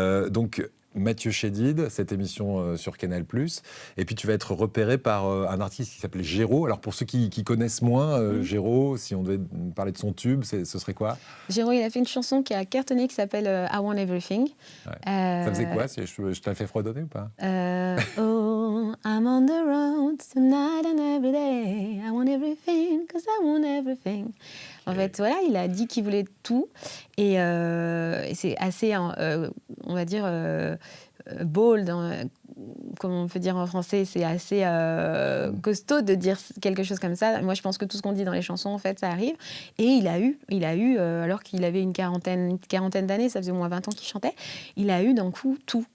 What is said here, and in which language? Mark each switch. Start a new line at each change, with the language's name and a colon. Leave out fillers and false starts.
French: Donc, Mathieu Chédid, cette émission sur Canal+. Et puis, tu vas être repéré par un artiste qui s'appelait Géraud. Alors, pour ceux qui connaissent moins, Géraud, si on devait parler de son tube, ce serait quoi? Géraud, il a fait une chanson qui a cartonné, qui s'appelle I Want Everything. Ouais. Ça faisait quoi? Je te la fais fredonner ou pas?
English: Oh, I'm on the road tonight and every day. I want everything, 'cause I want everything.
French: En fait, voilà, il a dit qu'il voulait tout. Et c'est assez, on va dire, bold, comme on peut dire en français. C'est assez costaud de dire quelque chose comme ça. Moi, je pense que tout ce qu'on dit dans les chansons, en fait, ça arrive. Et il a eu, alors qu'il avait une quarantaine d'années, ça faisait au moins 20 ans qu'il chantait, il a eu d'un coup tout.